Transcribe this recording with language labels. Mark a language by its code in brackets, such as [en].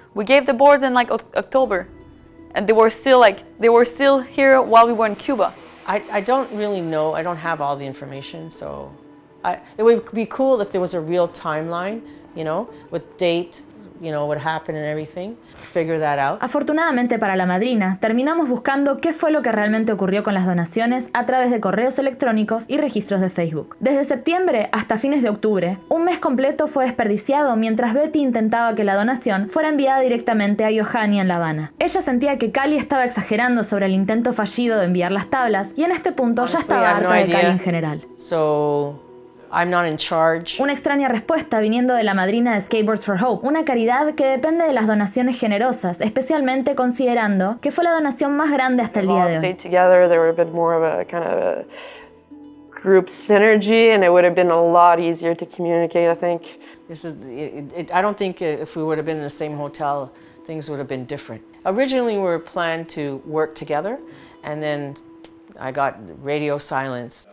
[en] We gave the boards in like October, and they were still here while we were in Cuba. I don't really know, I don't have all the information, so it would be cool if there was a real timeline, you know, with date, you know, what happened and everything, figure that out. [es] Afortunadamente para la madrina, terminamos buscando qué fue lo que realmente ocurrió con las donaciones a través de correos electrónicos y registros de Facebook. Desde septiembre hasta fines de octubre, un mes completo fue desperdiciado mientras Betty intentaba que la donación fuera enviada directamente a Johanny en La Habana. Ella sentía que Kallie estaba exagerando sobre el intento fallido de enviar las tablas y en este punto ya estaba harta de Kallie en general. [en] I'm not in charge. [es] Una extraña respuesta viniendo de la madrina de Skateboards for Hope, una caridad que depende de las donaciones generosas, especialmente considerando que fue la donación más grande hasta el día de hoy. [en] Together, there would have been more of a kind of a group synergy, and it would have been a lot easier to communicate, I think. I don't think if we would have been in the same hotel, things would have been different. Originally, we were planned to work together, and then I got radio silence.